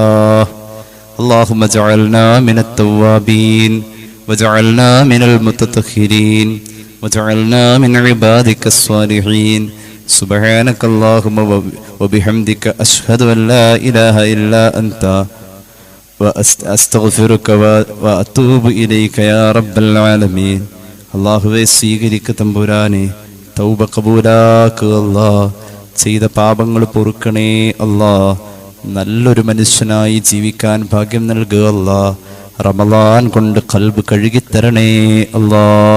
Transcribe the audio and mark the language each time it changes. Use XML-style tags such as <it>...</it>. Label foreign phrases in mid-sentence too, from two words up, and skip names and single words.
<ar>اللهم اجعلنا من التوابين واجعلنا من المتطهرين واجعلنا من عبادك الصالحين. سبحانك اللهم وبحمدك أشهد أن لا إله إلا أنت وأستغفرك وأتوب إليك يا رب العالمين.</ar> <ml>അല്ലാഹുവേ, സ്വീകരിക്ക തമ്പുരാനെ, തൗബ കബൂലാക്ക് അല്ലാഹ്. ചെയ്ത പാപങ്ങൾ പൊറുക്കണേ അല്ലാഹ്. നല്ലൊരു മനുഷ്യനായി ജീവിക്കാൻ ഭാഗ്യം നൽകുക അല്ലാഹ്. റമളാൻ കൊണ്ട് ഖൽബ് കഴുകിത്തരണേ അല്ലാഹ്.</ml>